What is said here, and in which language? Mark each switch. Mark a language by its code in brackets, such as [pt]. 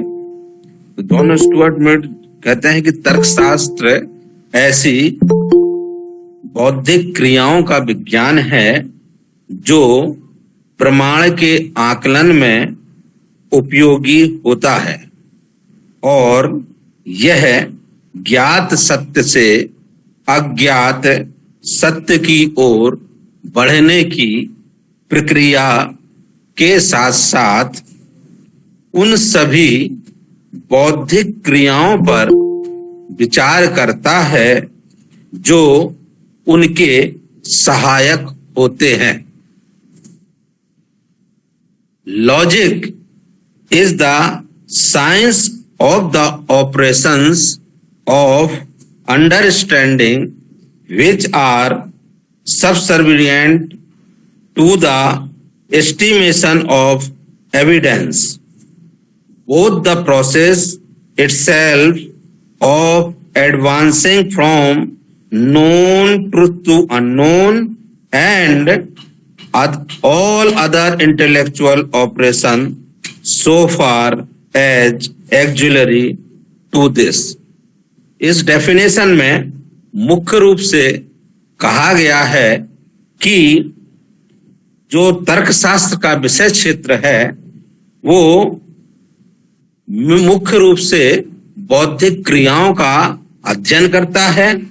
[hi] तो John Stuart Mill कहते हैं कि तर्कशास्त्र ऐसी बौद्धिक क्रियाओं का विज्ञान है जो प्रमाण के आकलन में उपयोगी होता है, और यह ज्ञात सत्य से अज्ञात सत्य की ओर बढ़ने की प्रक्रिया के साथ साथ उन सभी बौद्धिक क्रियाओं पर विचार करता है जो उनके सहायक होते हैं। [en] Logic is the science of the operations of understanding which are subservient to the estimation of evidence. Both the process itself of advancing from known truth to unknown and all other intellectual operation so far as auxiliary to this. [hi] इस definition में मुख्य रूप से कहा गया है कि जो तर्कशास्त्र का विषय क्षेत्र है वो मुख्य रूप से बौद्धिक क्रियाओं का अध्ययन करता है।